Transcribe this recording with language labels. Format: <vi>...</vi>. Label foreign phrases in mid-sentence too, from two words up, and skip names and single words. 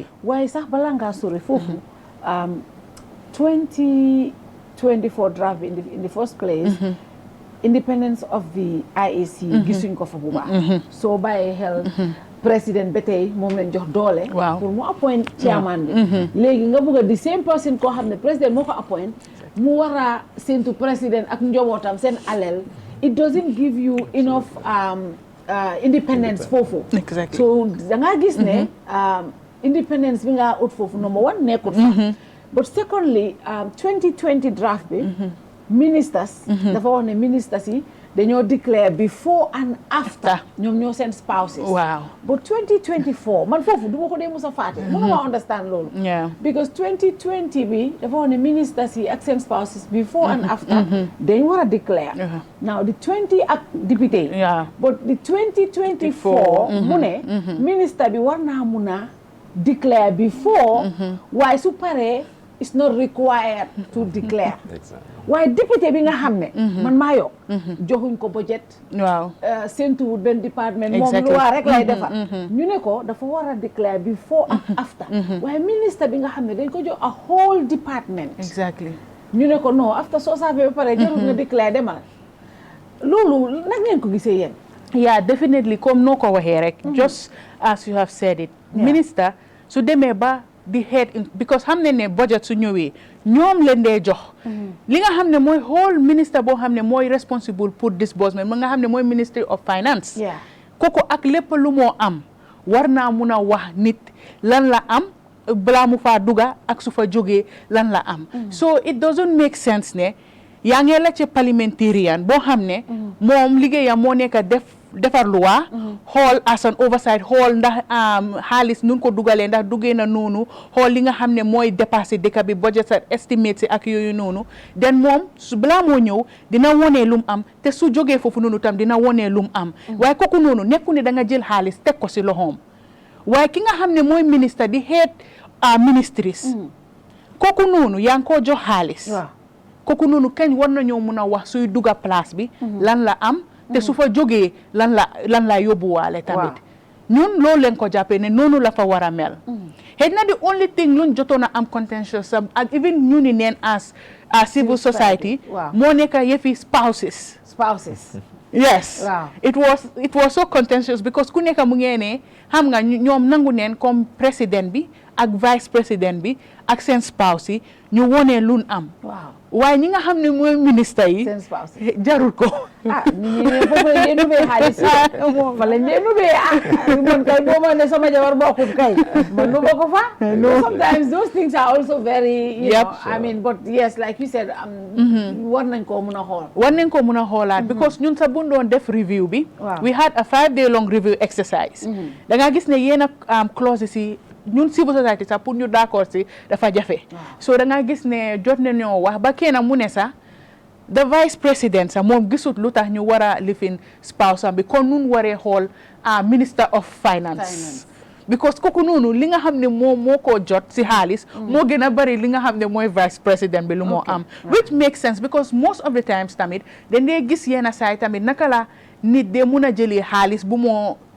<wo>waaye sax balaa ngaa sori foofu 2024</wo> <en>draft in the first place independence of the IEC</en> <wo>gisuñ ko fa bu baax soo bàyyee xel président ba tey moom lañ jox doole pour mu</wo> <en>appoint chairman</en> <wo>bi léegi nga bëgg a di</wo> <en>same person</en> <wo>koo xam ne président moo ko appoint mu war a séntu président ak njobootam seen alel</wo> <en>it doesn't give you enough independence</en> <wo>foofu so da nga gis ne independence bi nga ut foofu</wo> <en>number one</en> <wo>nekkut fa</wo> <en>but secondly 2020 draft</en> <wo>bi ministers dafa wax ne ministers yi dañoo</wo> <en>declare before and after</en> <wo>ñoom ñoo seen spouses but 2024 man foofu du ma ko dee musa faate mënuma understand loolu because 2020 bi dafa wax ne ministers yi ak seen spouses</wo> <en>before and after</en> <wo>dañ war a declare</wo> <en>now the 20</en> <wo>ak député yi</wo> <en>but the 2024</en> <wo>mu ne minister bi war naa mun a</wo> <en>declare before</en> <wo>waaye su paree</wo> <en>is not required to declare. Exactly.</en> <wo>waaye député bi nga xam ne man maa yokk joxuñ ko budget waaw séntuwul benn département moom</wo> <en>Exactly.</en> <wo>loi rek lay defar ñu ne ko dafa war a</wo> <en>declare before</en> <wo>ak after waaye ministre bi nga xam ne dañ ko jox</wo> <en>a whole department exactly</en> <wo>ñu ne ko non after soo saafee ba pare jarul nga declare demal loolu nag ngeen ko gisee yéen</wo> <en>yeah definitely</en> <wo>comme noo ko waxee rek</wo> <en>just as you have said it minister</en> <wo>su demee ba di head because xam ne budget su ñëwee ñoom leen dee jox li nga xam ne mooy</wo> <en>whole minister</en> <wo>boo xam ne mooy responsible pour disbursement nga xam ne mooy</wo> <en>Ministry of Finance</en> <wo>kooku ak lépp lu moo am war naa mun a wax nit lan la am balaa mu faa duga ak su fa jógee lan la am</wo> <en>so it doesn't make sense</en> <wo>ne yaa ngi la ci parliamentarian boo xam ne moom liggéeyam moo nekk defar loi xool</wo> <en>as an oversight</en> <wo>xool ndax xaalis nun ko dugalee ndax duggee na noonu xool li nga xam ne mooy dépassé dëkk bi budget sa estimate si ak yooyu noonu den moom su balaa moo ñëw dina wonee lum am te su jógee foofu noonu tam dina wonee lum am waaye kooku noonu nekku ne da nga jël xaalis teg ko si loxoom waaye ki nga xam ne mooy ministre di head ministries kooku noonu yaa ngi koo jox xaalis kooku noonu kañ war nañoo mun a wax suy dugga place bi lan la am te su fa jógee lan la yóbbuwaale tamit ñun loolu leen ko jàppee ne noonu la fa war a mel xëy na</wo> <en>the only thing</en> <wo>luñ jotoon a am contentious ak even ñu ni neen</wo> <en>as civil society</en> <wo>moo nekk yëfi spouses</wo> <en>yes it was so contentious because</en> <wo>ku nekk mu ngee ne xam nga ñoom nangu neen comme président bi ak</wo> <fr>vice président</fr> <wo>bi ak seen spouse yi ñu wonee luñ am waaye ñi nga xam ne mooy ministre yi jarul ko ñu ne foofu lañ dee nubee xaalis fa lañ dee nubee man kay boo ma ne sama jabar bokkut kay man nuba ko fa</wo> <en>sometimes those things are also very you know I mean but yes like you said</en> <wo>war nañ koo mun a xoolaat because ñun sa buñ doon def review bi</wo> <en>we had a 5-day long review exercise</en> <wo>da nga gis ne yéen a clauses yi ñun</wo> <en>civil society</en> <wo>sax pour ñu d'accord si dafa jafe so da nga gis ne jot na ñoo wax ba kenn mu ne sax</wo> <en>the vice president</en> <wo>sax moom gisut lu tax ñu war a lifin spouse am bi kon nun waree xool</wo> <en>minister of finance</en> <wo>because kooku noonu li nga xam ne moo ko jot si xaalis moo gën a bari li nga xam ne mooy</wo> <en>vice president</en> <wo>bi lu moo am</wo> <en>which makes sense because most of the times</en> <wo>tamit dañ dee gis yenn saay tamit naka la nit de mun a jëlee xaalis bu moo</wo>